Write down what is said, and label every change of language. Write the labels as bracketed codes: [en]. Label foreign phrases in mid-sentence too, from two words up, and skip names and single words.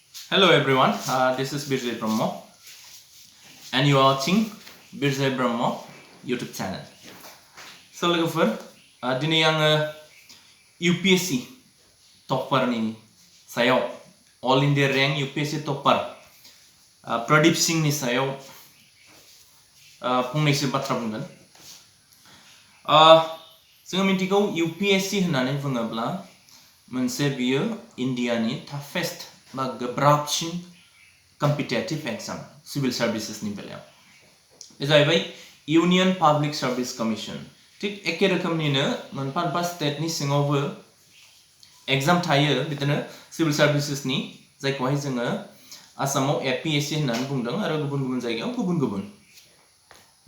[en] Hello everyone, this is Birzai Brahmo and you are watching Birzai Brahmo YouTube channel. [brx] So logofer, dini yang UPSC topper ni sayo [en] All India rank UPSC topper [brx] Pradeep Singh ni sayo fungnaise batra bunggan. जों मिथिगौ UPSC होननानै बुङोब्ला मोनसे बियो इन्डियानि टाफेस्ट बा गोब्राबसिन [en] competitive exam civil services [brx] बेलायाव बे जाहैबाय इउनियन पाब्लिक सार्भिस कमिसन थिग एखे रोखोमनिनो मोनफा मोनफा स्टेटनि सिङावबो एग्जाम थायो बिदिनो [en] civil services [brx] जायखौहाय जोङो आसामाव APSC होननानै बुंदों आरो गुबुन गुबुन जायगायाव गुबुन गुबुन दा